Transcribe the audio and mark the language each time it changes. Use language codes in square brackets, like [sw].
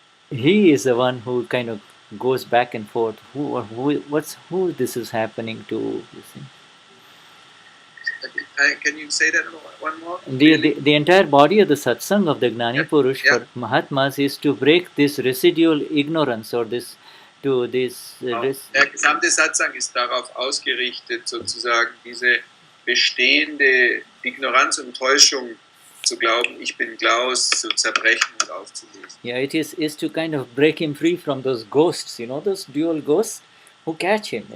[en] He is the one who kind of goes back and forth. Who this is happening to? You see, Can you say that one more? the entire body of the satsang of the Gnani Purush for Mahatmas is to break this residual ignorance or this [de] Der gesamte Satsang ist darauf ausgerichtet, sozusagen diese bestehende Ignoranz und Täuschung zu glauben, ich bin Klaus, zu zerbrechen und aufzulösen. [en] Yeah, it is to kind of break him free from those ghosts, those dual ghosts who catch him.